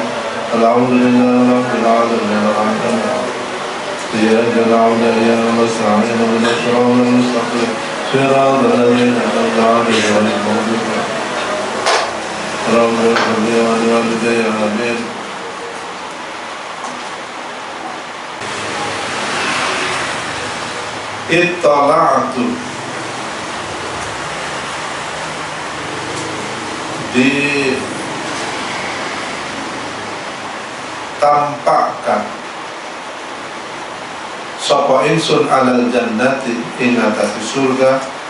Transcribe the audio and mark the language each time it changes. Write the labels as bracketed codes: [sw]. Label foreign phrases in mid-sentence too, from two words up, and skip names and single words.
[ar] الحمد لله رب العالمين الرحمن الرحيم. إياك نعبد وإياك نستعين اهدنا الصراط المستقيم صراط الذين أنعمت عليهم غير المغضوب عليهم اللهم صل على والدي آمين. [jv] Ittala'tu, ditampakkan sapa insun [ar] على الجنة [jv] ing atase surga,